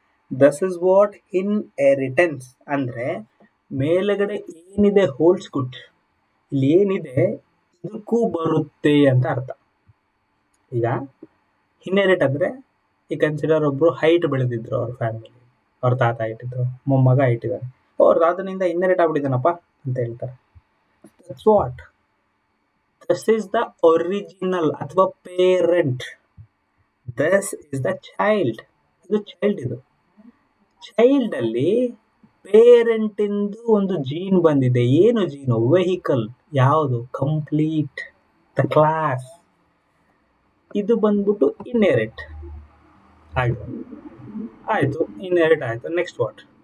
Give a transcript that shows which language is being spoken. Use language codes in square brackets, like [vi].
[en] This is what inheritance [kn] ಅಂದ್ರೆ. ಮೇಲಗಡೆ ಏನಿದೆ ಹೋಲ್ಡ್ಸ್ ಗುಡ್, ಇಲ್ಲಿ ಏನಿದೆ ಇದಕ್ಕೂ ಬರುತ್ತೆ ಅಂತ ಅರ್ಥ. ಈಗ ಇನ್ಹೆರಿಟ್ ಅಂದ್ರೆ ಈ ಕನ್ಸಿಡರ್ ಒಬ್ರು ಹೈಟ್ ಬೆಳೆದಿದ್ರು, ಅವ್ರ ಫ್ಯಾಮಿಲಿ, ಅವ್ರ ತಾತ ಹೈಟ್ ಇದ್ರು, ಮೊಮ್ಮಗ ಹೈಟ್ ಇದ್ದಾನೆ, ಅವ್ರ ತಾತನಿಂದ ಇನ್ಹೆರಿಟ್ ಆಗ್ಬಿಟ್ಟಿದ್ದಾನಪ್ಪ ಅಂತ ಹೇಳ್ತಾರೆ. [en] That's what this is the original [kn] ಅಥವಾ parent. [en] This is the child. [kn] ಇದು ಚೈಲ್ಡ್. ಇದು ಚೈಲ್ಡ್ ಅಲ್ಲಿ ಪೇರೆಂಟ್ ಇಂದು ಒಂದು ಜೀನ್ ಬಂದಿದೆ. ಏನು ಜೀನು? ವೆಹಿಕಲ್. ಯಾವುದು? [en] Complete the class. [kn] ಇದು ಬಂದ್ಬಿಟ್ಟು ಇನ್ಹೆರಿಟ್ ಆಯ್ತು. ಇನ್ಹೆರಿಟ್ ಆಯ್ತು. [en] Next what?